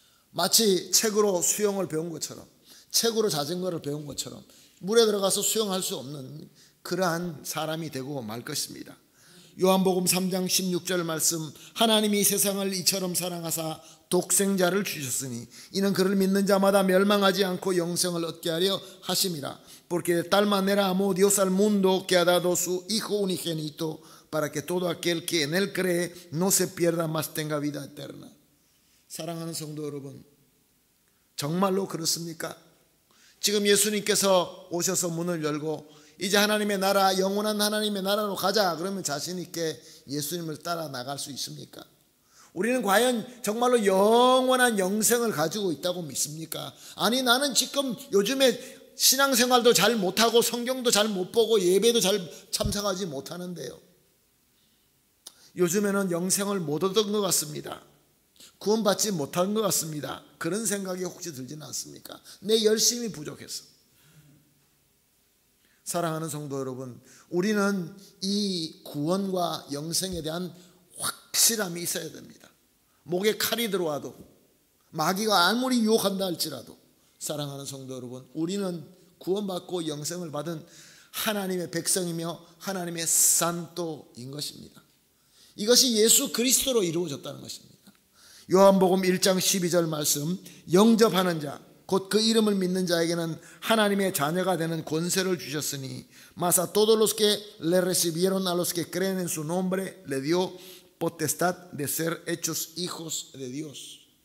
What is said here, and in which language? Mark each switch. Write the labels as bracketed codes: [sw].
[ko] 마치 책으로 수영을 배운 것처럼, 책으로 자전거를 배운 것처럼 물에 들어가서 수영할 수 없는 그러한 사람이 되고 말 것입니다. 요한복음 3장 16절 말씀, 하나님이 세상을 이처럼 사랑하사 독생자를 주셨으니 이는 그를 믿는 자마다 멸망하지 않고 영생을 얻게 하려 하심이라. [es] Porque de tal manera amó Dios al mundo que ha dado su Hijo unigénito para que todo aquel que en él cree no se pierda mas tenga vida eterna. [ko] 사랑하는 성도 여러분, 정말로 그렇습니까? 지금 예수님께서 오셔서 문을 열고 이제 하나님의 나라, 영원한 하나님의 나라로 가자 그러면 자신 있게 예수님을 따라 나갈 수 있습니까? 우리는 과연 정말로 영원한 영생을 가지고 있다고 믿습니까? 아니, 나는 지금 요즘에 신앙생활도 잘 못하고 성경도 잘 못 보고 예배도 잘 참석하지 못하는데요, 요즘에는 영생을 못 얻은 것 같습니다. 구원받지 못한 것 같습니다. 그런 생각이 혹시 들지는 않습니까? 내 열심이 부족해서. 사랑하는 성도 여러분, 우리는 이 구원과 영생에 대한 확실함이 있어야 됩니다. 목에 칼이 들어와도, 마귀가 아무리 유혹한다 할지라도, 사랑하는 성도 여러분, 우리는 구원받고 영생을 받은 하나님의 백성이며 하나님의 산토인 것입니다. 이것이 예수 그리스도로 이루어졌다는 것입니다. 요한복음 1장 12절 말씀, 영접하는 자, 곧 그 이름을 믿는 자에게는 하나님의 자녀가 되는 권세를 주셨으니 [es] mas a todos los que le recibieron, a los que creen en su nombre, le dio potestad de ser hechos hijos de Dios.